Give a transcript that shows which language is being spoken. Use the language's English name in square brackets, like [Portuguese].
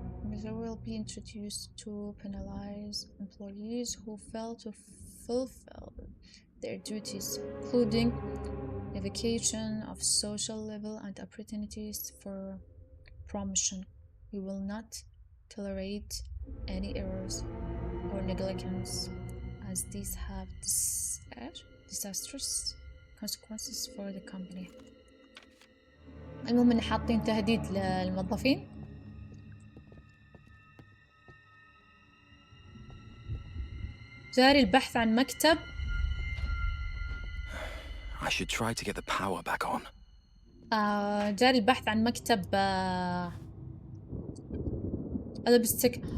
[English] Measure will be introduced to penalize employees who fail to fulfill their duties, including evocation of social level and opportunities for promotion. We will not tolerate any errors or negligence, as these have disastrous consequences for the company. [Arabic] المهم إن حاطين تهديد للموظفين. جاري البحث عن مكتب. [English] I should try to get the power back on. [Arabic] جاري البحث عن مكتب باستكشاف.